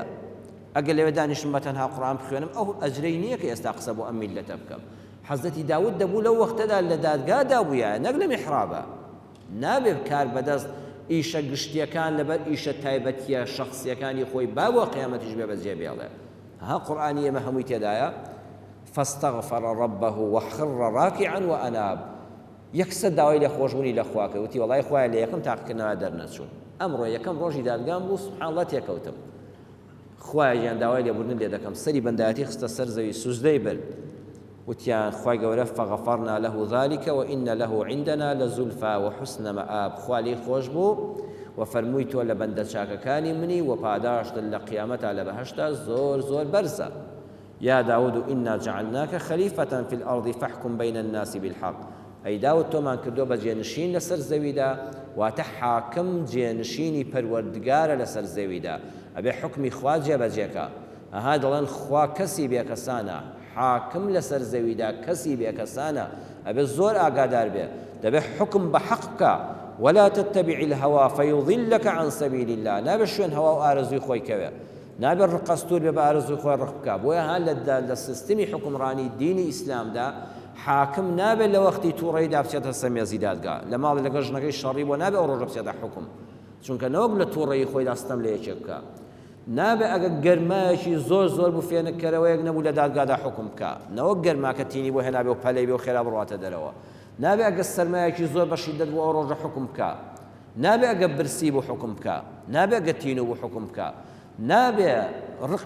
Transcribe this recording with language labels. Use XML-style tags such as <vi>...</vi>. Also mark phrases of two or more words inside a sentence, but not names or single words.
<ckb>ئەگەر لەوێ دانیشتم بە تەنها قورئان بخوێنم، ئەو ئەجرەی نییە کە ئێستا قسە بۆ ئەم میلەتە بکەم. حەزەتی داود دەبوو لەو وەختەدا لە دادگادا بوویە، نەک لە میحرابە. نابێ کار بەدەست ئیشە گشتیەکان لەبەر ئیشە تایبەتیە شەخصیەکانی خۆی با بۆ قیامەتیش بێ بەجێ بێڵێ. ها قورئانی ئێمە هەمووی تێدایە.</ckb> <ar>فاستغفر ربه وخر راكعا وأناب.</ar> <ckb>یەکسەر داوای لێ خۆشبوونی لە خوا کرد وتی وەڵای خوایە لە یەکەم تاقیکردنەوە دەرنەچوون ئەمڕۆ یەکەم ڕۆژی دادگام بوو</ckb> <ar>سوبحان الله</ar> <ckb>تێکەوتم خوایە گیان داوای لێبوردن لێ دەکەم سەری بەندایەتی خستە سەر زەوی سوزدەی برد وتیان خوای گەورە</ckb> <ar>فغفرنا له ذلك وإن له عندنا لزلفى وحسن مآب</ar> <ckb>خوا لێی خۆش بوو وفەرمووی تۆ لە بەندە چاکەکانی منی و پاداشتت لە قیامەتا لە بەهەشتا زۆر زۆر بەرزە</ckb> <ar>يا داود إنا جعلناك خليفة في الأرض فاحكم بين الناس بالحق</ar> <ckb>أي داود تۆمان کردۆ بە جێنشین لەسەر زەویدا واتە حاکم جێنشینی پەروەردگارە لەسەر زەویدا ئەبێ حکمی خوا جێبەجێکە ئەها دەڵێن خوا کەسی بێکەسانە حاکم لەسەر زەویدا کەسی بێکەسانە ئەبێ زۆر ئاگادار بێ دەبێ حکم بە حەق بکە</ckb> <ar>ولا تتبع الهوى فيضلك عن سبيل الله</ar> <ckb>نابێ شوێن هەوا و ئارەزووی خۆی کەوێ نابێ ڕقەستور بێ بە ئارەزووی خۆی ڕق بکە بۆیە هەر لە سیستمی حکمڕانی دینی ئیسلامدا حاکم نابێت لە وەختی تووڕەیدا بچێتە سەمێزی دادگا لە ماڵی لەگەڵ ژنەکەی شەڕی بۆ نابێت ئەو ڕۆژە بچێتە حکم چونکە نەوەک لە تووڕەیی خۆی داستەم لە یەکێک بکە نابێت ئەگە گەرمایەکی زۆر زۆر بوو فێنکەرەوەیەک نەبوو لە دادگادا حکم بکە نەوەک گەرماکە تینی بۆ هێنابێ و پەلەی بێ و خێرا بڕواتە دەرەوە نابێت ئەگە سەرمایەکی زۆر بە شیدەت بوو ئەو ڕۆژە حکم بکە نابێت ئەگە برسی بوو حکم بکە نابێت ئەگە تینو بوو حکم بکە نابێ ڕقی</ckb>